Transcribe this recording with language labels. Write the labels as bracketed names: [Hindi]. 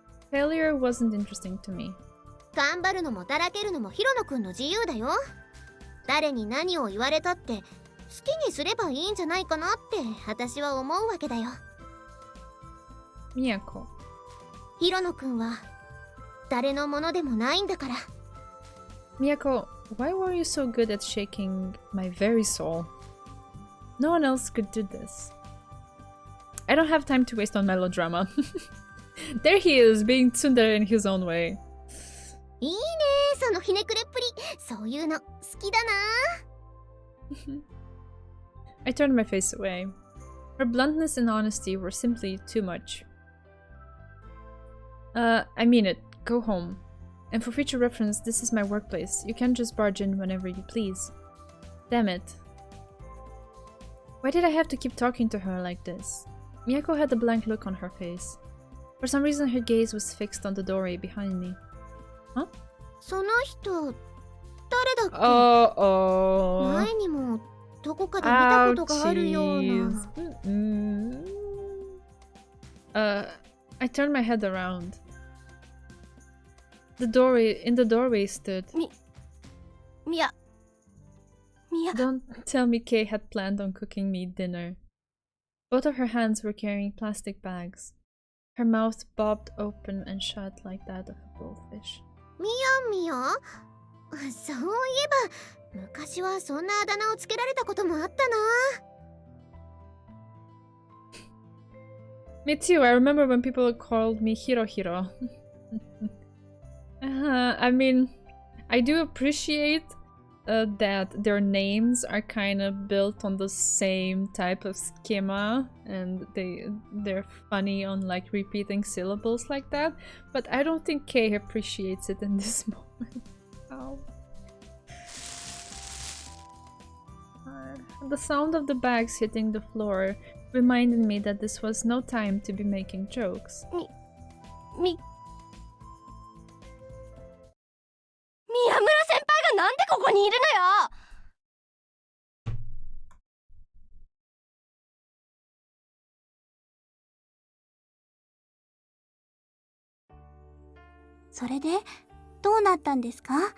[English] Failure wasn't interesting to me. [Japanese] 頑張るのもだらけるのもヒロノくんの自由だよ誰に何を言われたって好きにすればいいんじゃないかなって私は思うわけだよ [English] Miyako. [Japanese] ヒロノくんは誰のものでもないんだから [English] Miyako, why were you so good at shaking my very soul? No one else could do this. I don't have time to waste on melodrama. There he is, being tsundere in his own way. [Japanese] いいねそのひねくれっぷりそういうの好きだな [English] I turned my face away. Her bluntness and honesty were simply too much. I mean it. Go home. And for future reference, this is my workplace. You can't just barge in whenever you please. Damn it. Why did I have to keep talking to her like this? Miyako had a blank look on her face. For some reason, her gaze was fixed on the doorway behind me. Huh? [Japanese] その人誰だっけ [English] Oh. [Japanese] 前にもどこかで見たことがあるような [English] Mm-mm. I turned my head around. In the doorway stood. Mia. Don't tell me Kay had planned on cooking me dinner. Both of her hands were carrying plastic bags. Her mouth bobbed open and shut like that of a goldfish. [Japanese] ミヤそういえば昔はそんなあだ名をつけられたこともあったな [English] Me too. I remember when people called me Hirohiro. I mean, I do appreciate that their names are kind of built on the same type of schema, and they're funny on like repeating syllables like that. But I don't think Kay appreciates it in this moment. Ow. The sound of the bags hitting the floor reminded me that this was no time to be making jokes. [Japanese] 宮村先輩がなんでここにいるのよそれでどうなったんですか